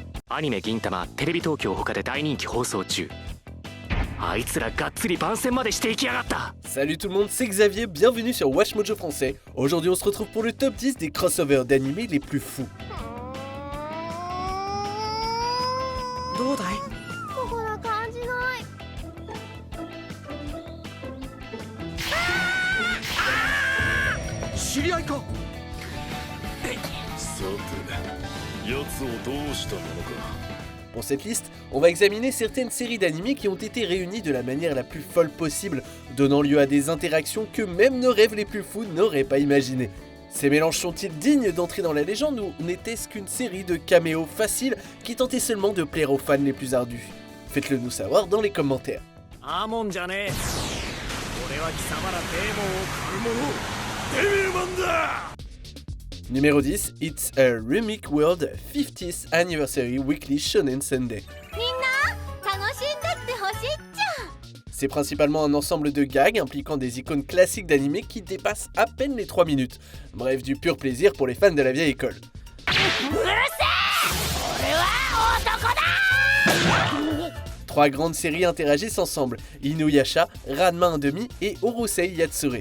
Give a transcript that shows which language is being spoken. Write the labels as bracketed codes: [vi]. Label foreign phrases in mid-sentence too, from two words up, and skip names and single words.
[ja] アニメ銀魂テレビ東京他で大人気放送中。あいつらがっつり番宣までしていきやがった。 [fr] Salut tout le monde, c'est Xavier, bienvenue sur Watch Mojo Français. Aujourd'hui on se retrouve pour le top 10 des crossovers d'animés les plus fous. [ja] どうだい？ここな感じない。知り合いか？さて、奴をどうしたものか。 [fr] Pour cette liste, on va examiner certaines séries d'animés qui ont été réunies de la manière la plus folle possible, donnant lieu à des interactions que même nos rêves les plus fous n'auraient pas imaginées. Ces mélanges sont-ils dignes d'entrer dans la légende ou n'était-ce qu'une série de caméos faciles qui tentaient seulement de plaire aux fans les plus ardus? Faites-le nous savoir dans les commentaires. Numéro 10, It's a Remake World 50th Anniversary Weekly Shonen Sunday. [ja] みんな楽しんでってほしいっちゃ。 [fr] C'est principalement un ensemble de gags impliquant des icônes classiques d'animé qui dépassent à peine les 3 minutes. Bref, du pur plaisir pour les fans de la vieille école. Trois grandes séries interagissent ensemble, Inuyasha, Ranma 1/2 et Urusei Yatsura.